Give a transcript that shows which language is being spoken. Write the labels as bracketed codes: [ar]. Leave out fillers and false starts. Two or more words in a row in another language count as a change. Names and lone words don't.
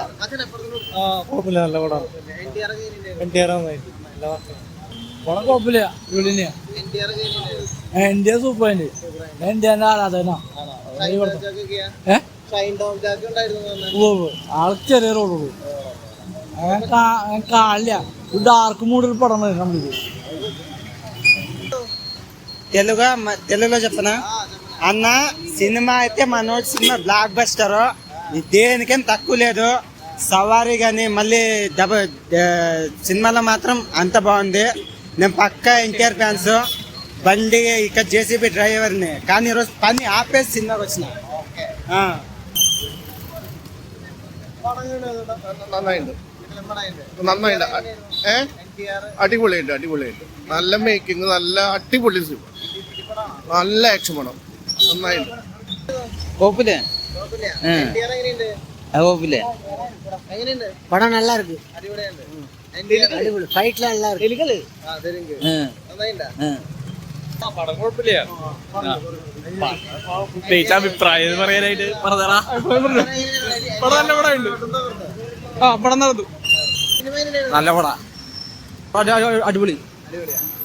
[ml] നല്ല പടം. കുഴപ്പമില്ല. എന്റെ സൂപ്പർ എന്റെ ആരാധന. ആൾക്ക് ചെറിയ റോളുള്ളൂ. കാണില്ല. ഡാർക്ക് മൂഡിൽ പടം കംപ്ലീറ്റ്. [te] తెలుగులో చెప్పనా అన్న సినిమా అయితే మనోజ్ సినిమా బ్లాక్ బస్టర్. దేనికేం తక్కువ లేదు. సవారీ కానీ మళ్ళీ సినిమాలో మాత్రం అంత బాగుంది. నేను పక్కా ఎన్టీఆర్ ఫ్యాన్స్. బండి ఇక్కడ జేసీబీ డ్రైవర్ని కానీ ఈరోజు పని ఆపేసి సినిమాకి వచ్చిన. [ml] അടിപൊളിയുണ്ട്. നല്ല മേക്കിംഗ്, നല്ല അടിപൊളി സിനിമ, നല്ല ആക്ഷൻ പടം. നന്നായിട്ട് കുഴപ്പമില്ല. [ta] படம் நல்லா இருக்கு. ஃபைட்ல நல்லா இருக்கு. [ml] പടം കുഴപ്പമില്ല. പ്രത്യേകിച്ച് അഭിപ്രായം പറയാനായിട്ട് പറഞ്ഞാ പടം നല്ല പടമുണ്ട്. പടം നടന്നു. നല്ല പട. അടിപൊളി.